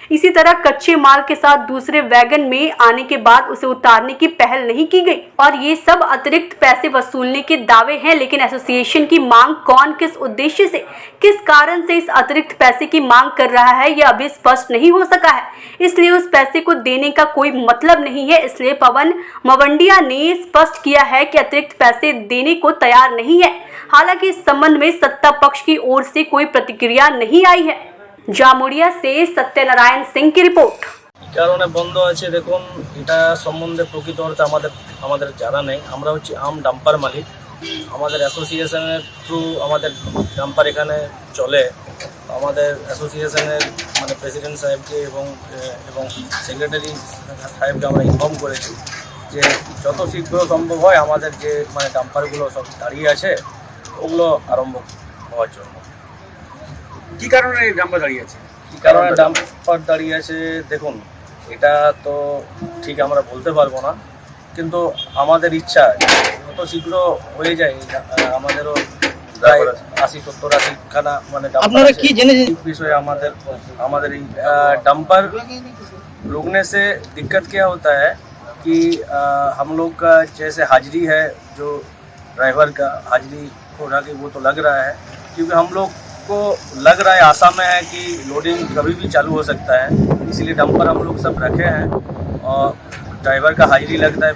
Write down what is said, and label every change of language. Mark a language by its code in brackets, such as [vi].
[hi] इसी तरह कच्चे माल के साथ दूसरे वैगन में आने के बाद उसे उतारने की पहल नहीं की गई और ये सब अतिरिक्त पैसे वसूलने के दावे हैं, लेकिन एसोसिएशन की मांग कौन किस उद्देश्य से किस कारण से इस अतिरिक्त पैसे की मांग कर रहा है यह अभी स्पष्ट नहीं हो सका है, इसलिए उस पैसे को देने का कोई मतलब नहीं है। इसलिए पवन मावंडिया ने स्पष्ट किया है कि अतिरिक्त पैसे देने को तैयार नहीं है। हालांकि इस संबंध में सत्ता पक्ष की ओर से कोई प्रतिक्रिया नहीं आई है। जामुड़िया से सत्यनारायण सिंह की रिपोर्ट। [bn] কারণে বন্ধ আছে দেখুন, এটা সম্বন্ধে প্রকৃত অর্থে আমাদের জানা নেই। আমরা হচ্ছে আম ডাম্পার মালিক, আমাদের অ্যাসোসিয়েশনের থ্রু আমাদের ডাম্পার এখানে চলে। আমাদের অ্যাসোসিয়েশনের মানে প্রেসিডেন্ট সাহেবকে এবং সেক্রেটারি সাহেবকে আমরা ইনফর্ম করেছি যে যত শীঘ্র সম্ভব হয় আমাদের যে মানে ডাম্পারগুলো সব দাঁড়িয়ে আছে ওগুলো আরম্ভ হওয়ার জন্য। কি কারণে এই ডাম্পার দাঁড়িয়ে আছে? কী কারণে ডাম্পার দাঁড়িয়ে আছে দেখুন, এটা তো ঠিক আমরা বলতে পারবো না, কিন্তু আমাদের ইচ্ছা যত শীঘ্র হয়ে যায়। আমাদেরও প্রায় 80-70 খানা মানে আপনারা কি জেনেছেন বিষয়ে আমাদের এই [hi] डंपर रुकने से दिक्कत क्या होता है कि हम लोग का जैसे हाजिरी है, जो ड्राइवर का हाजिरी होना कि वो तो लग रहा है, क्योंकि हम लोग को लग रहा है आशा में है कि लोडिंग कभी भी चालू हो सकता है, इसलिए डंपर हम लोग सब रखे हैं और ड्राइवर का हाजिरी लगता है।